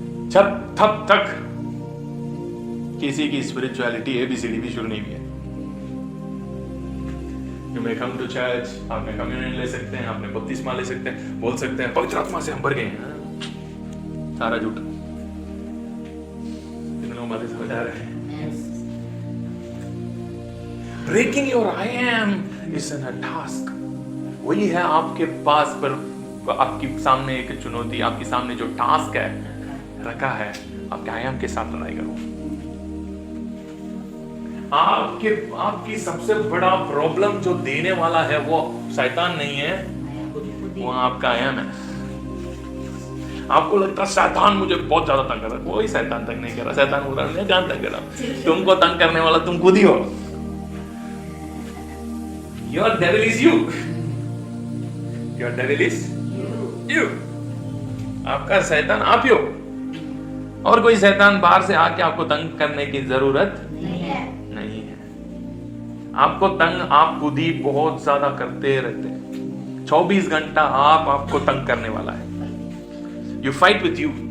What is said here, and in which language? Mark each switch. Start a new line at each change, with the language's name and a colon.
Hindi: जब तब तक किसी की स्पिरिचुअलिटी एबीसीडी भी शुरू नहीं हुई है।
English: You may come to church,
Hindi: आपने कम्युनियन ले सकते हैं, आपने बपतिस्मा ले सकते हैं, बोल सकते हैं पवित्र आत्मा से हम भर गए हैं, सारा झूठ। कितने लोग बातें समझ आ रहे हैं?
English: Breaking your I am is a task।
Hindi: वही है आपके पास पर, आपके सामने एक चुनौती, आपके सामने जो टास्क है रखा है, आपके I am के साथ लड़ाई करो। आपकी सबसे बड़ा प्रॉब्लम जो देने वाला है वो शैतान नहीं है, वो आपका I am है। आपको लगता है शैतान मुझे बहुत ज्यादा तंग कर रहा है, कोई शैतान तंग नहीं कर रहा। शैतान बोल रहा है मैं जान तंग कर रहा, तुमको तंग करने वाला तुम खुद ही हो।
English: Your devil is you. Your devil is you,
Hindi: आपका शैतान आप ही हो, और कोई शैतान बाहर से आके आपको तंग करने की जरूरत नहीं है। आपको तंग आप खुद ही बहुत ज्यादा करते रहते हैं। 24 घंटा आपको तंग करने वाला है।
English: You fight with you.